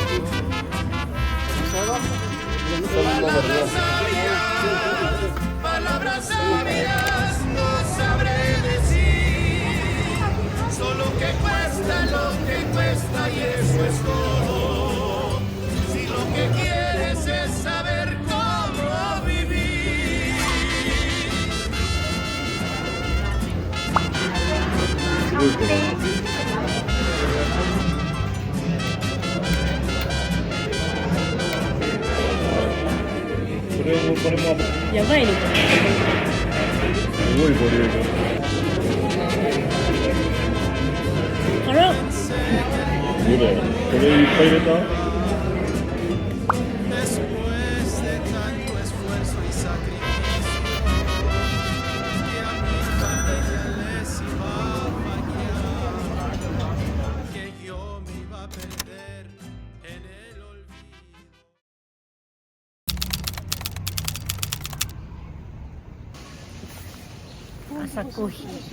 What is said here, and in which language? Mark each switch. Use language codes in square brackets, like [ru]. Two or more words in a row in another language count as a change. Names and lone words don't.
[es] Palabras sabias no sabré decir. Solo que cuesta lo que cuesta y eso es todo. Si lo que quieres es saber cómo vivir. [ja] これもこれもやばいね。すごいボリューム。あら、どうだろう。これいっぱい入れた？ [es] Después de tanto esfuerzo y sacrificio, que a mi familia les iba a fallar, que yo me iba a perder en el olvido. [ja] 朝コーヒー。